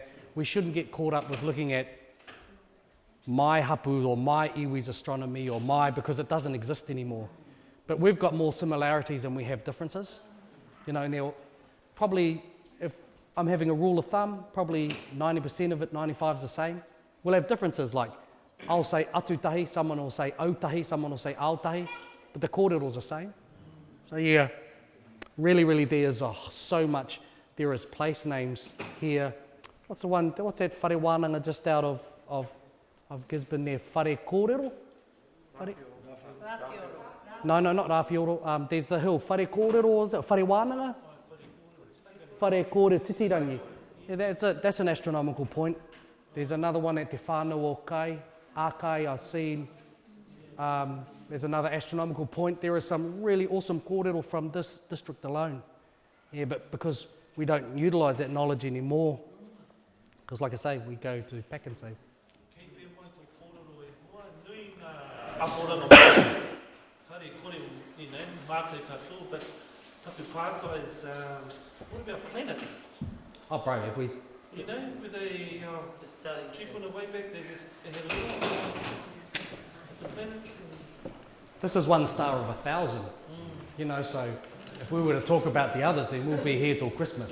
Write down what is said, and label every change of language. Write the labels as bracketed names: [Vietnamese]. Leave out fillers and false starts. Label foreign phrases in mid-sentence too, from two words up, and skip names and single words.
[English] We shouldn't get caught up with looking at my hapu or my iwi's astronomy or because it doesn't exist anymore. But we've got more similarities than we have differences. And they'll probably, if I'm having a rule of thumb, probably 90% of it, 95 is the same. We'll have differences like, I'll say [Māori] atu tahi, [English] someone will say [Māori] au tahi, [English] someone will say [Māori] ao tahi, [English] but the kōrero's the same. So yeah, really there's so much. There is place names here. What's that [Māori] whare wānanga [English] just out of Gisborne there? [Māori] Whare kōrero? [English] No, not Rāwhioro. There's the hill. [Māori] Whare kōrero, [English] is it? [Māori] Whare wānanga? Whare kōre titirangi. [English] Yeah, that's an astronomical point. There's another one at Te Whānau o Kai. Ākai, I've seen. There's another astronomical point. There is some really awesome kōrero from this district alone. Yeah, but because we don't utilise that knowledge anymore, because like I say, we go to Pack and Save. But [Māori] tapu pātua [English] is, what about planets? Oh, bro, if we... With a tupuna way back, they had a lot of the planets. This is one star of 1,000, so if we were to talk about the others, then we'll be here till Christmas.